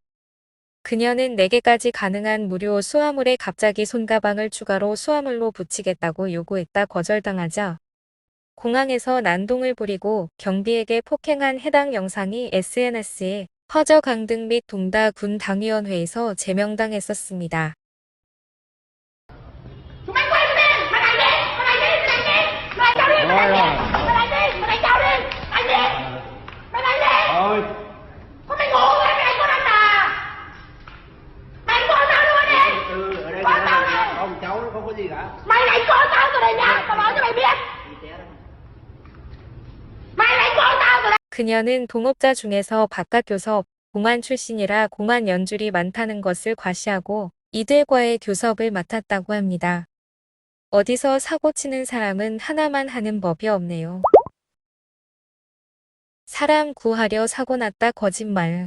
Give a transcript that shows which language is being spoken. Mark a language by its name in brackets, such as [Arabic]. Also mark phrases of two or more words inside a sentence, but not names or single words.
[Korean] 그녀는 4개까지 가능한 무료 수화물에 갑자기 손가방을 추가로 수화물로 붙이겠다고 요구했다 거절당하자 공항에서 난동을 부리고 경비에게 폭행한 해당 영상이 SNS에 퍼져 강등 및 동다 군 당위원회에서 제명당했었습니다. [Vietnamese] Thôi. Có mày ngủ hay mày có đánh à? Mày coi tao luôn đi. Ở đây coi tao đi. Không cháu nó không có gì cả. Mày lại coi tao từ đây nha. Tao nói cho mày biết. Mày lại coi tao từ đây. [Korean] 그녀는 동업자 중에서 바깥 교섭, 공안 출신이라 공안 연줄이 많다는 것을 과시하고 이들과의 교섭을 맡았다고 합니다. 어디서 사고 치는 사람은 하나만 하는 법이 없네요. 사람 구하려 사고 났다 거짓말.